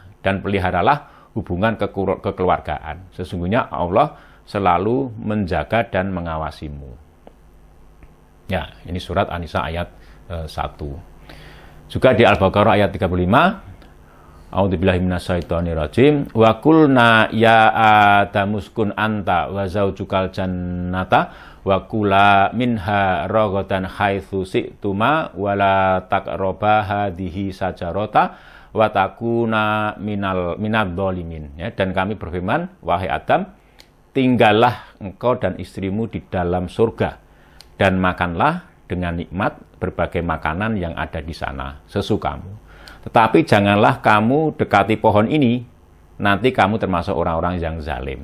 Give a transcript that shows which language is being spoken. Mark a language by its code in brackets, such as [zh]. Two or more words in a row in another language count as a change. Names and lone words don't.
[id] Dan peliharalah hubungan kekeluargaan. Sesungguhnya Allah selalu menjaga dan mengawasimu. Ya, ini surat An-Nisa ayat 1. Juga di Al-Baqarah ayat 35. [ar] A'udzubillahi minasyaitonirrajim. وقلنا يا آدم اسكن أنت وزوجك الجنة وكلا منها رغدا حيث شئتما ولا تقربا هذه الشجرة وتكونا من الظالمين. [id] Ya, dan kami berfirman, wahai Adam, tinggallah engkau dan istrimu di dalam surga dan makanlah dengan nikmat berbagai makanan yang ada di sana sesukamu. Tetapi janganlah kamu dekati pohon ini, nanti kamu termasuk orang-orang yang zalim.